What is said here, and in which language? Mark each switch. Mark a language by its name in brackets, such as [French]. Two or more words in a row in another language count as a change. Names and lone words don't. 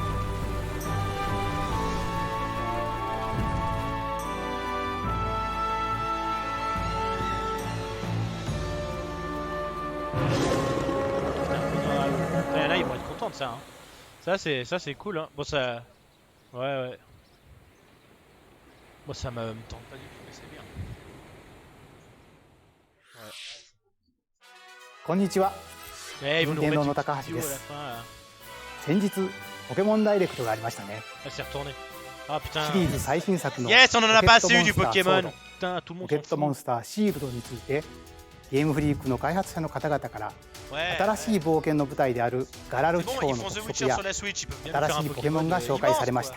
[French] Là, ils vont être contents de ça. Hein. Ça c'est cool. Hein. Bon, ça. Ouais. Bon, ça me tente pas du tout, mais c'est bien. Ouais. [Japanese] こんにちは。任天堂の高橋です。先日ポケモンダイレクトがありましたね。シリーズ最新作のポケットモンスターソード、ポケットモンスターシールドについてゲームフリークの開発者の方々から新しい冒険の舞台であるガラル地方の特色や新しいポケモンが紹介されました。